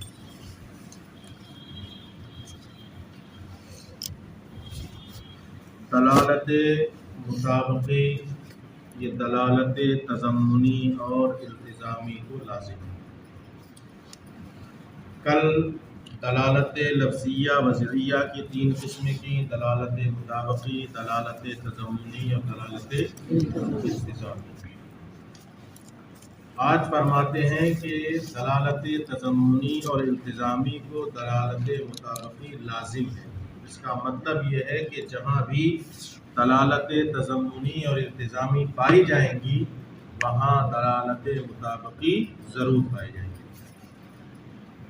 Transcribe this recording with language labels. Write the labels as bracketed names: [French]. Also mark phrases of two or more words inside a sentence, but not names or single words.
[Urdu] دلالت مطابقی یہ دلالت تضمنی اور التزامی کو لازم ہے. کل دلالت لفظیہ وضعیہ کی 3 قسمیں کی: دلالت مطابقی، دلالت تضمنی اور دلالت التزامی. آج فرماتے ہیں کہ دلالت تضمنی اور التزامی کو دلالت مطابقی لازم ہے. اس کا مطلب یہ ہے کہ جہاں بھی دلالت تضمنی اور التزامی پائی جائیں گی وہاں دلالت مطابقی ضرور پائی جائے گی.